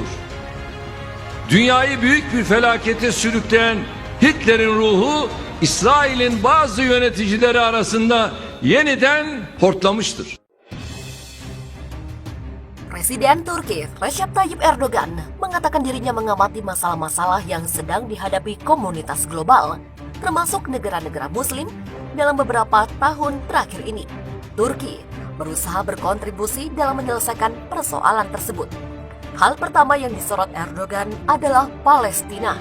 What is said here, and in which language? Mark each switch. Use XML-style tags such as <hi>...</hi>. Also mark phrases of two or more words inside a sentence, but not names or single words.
<tr>Dünyayı büyük bir felakete sürükleyen Hitler'in ruhu İsrail'in bazı yöneticileri arasında yeniden hortlamıştır.</tr> <id>Presiden Turki Recep Tayyip Erdogan mengatakan dirinya mengamati masalah-masalah yang sedang dihadapi komunitas global, termasuk negara-negara Muslim dalam beberapa tahun terakhir ini. Turki berusaha berkontribusi dalam menyelesaikan persoalan tersebut. Hal pertama yang disorot Erdogan adalah Palestina.</id>